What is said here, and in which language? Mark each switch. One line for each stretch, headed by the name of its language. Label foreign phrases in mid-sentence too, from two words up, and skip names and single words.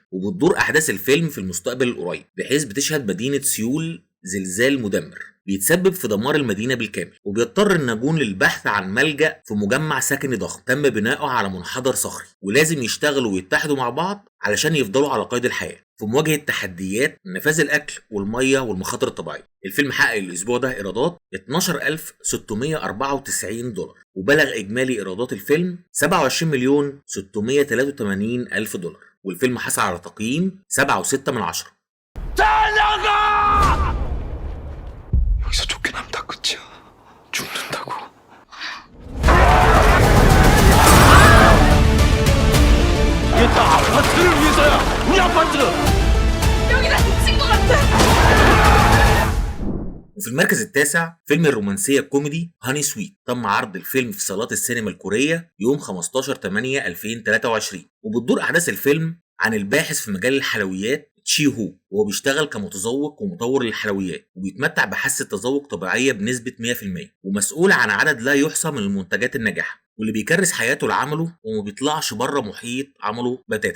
Arabic: وبتدور أحداث الفيلم في المستقبل القريب، بحيث بتشهد مدينة سيول زلزال مدمر بيتسبب في دمار المدينة بالكامل، وبيضطر الناجون للبحث عن ملجأ في مجمع سكني ضخم تم بناؤه على منحدر صخري، ولازم يشتغلوا ويتحدوا مع بعض علشان يفضلوا على قيد الحياة في مواجهة تحديات نفاذ الأكل والمية والمخاطر الطبيعية. الفيلم حقق الأسبوع ده إيرادات 12694 دولار، وبلغ إجمالي إيرادات الفيلم 27,683,000 دولار، والفيلم حصل على تقييم 7.6.
Korean: 여기서 쫓겨나면 다 끝이야. 죽는다고. 이게 다 아파트를 위해서야. 우리 아파트. 여기다 미친 것 같아.
Arabic: وفي المركز التاسع فيلم الرومانسية الكوميدي هاني سويت. تم عرض الفيلم في صالات السينما الكورية يوم 15/8/2023، وبتدور أحداث الفيلم عن الباحث في مجال الحلويات تشي هو، وهو بيشتغل كمتذوق ومطور للحلويات، وبيتمتع بحاسة تذوق طبيعية بنسبة 100%، ومسؤول عن عدد لا يحصى من المنتجات الناجحة، واللي بيكرس حياته لعمله وما بيطلعش بره محيط عمله بتاتا.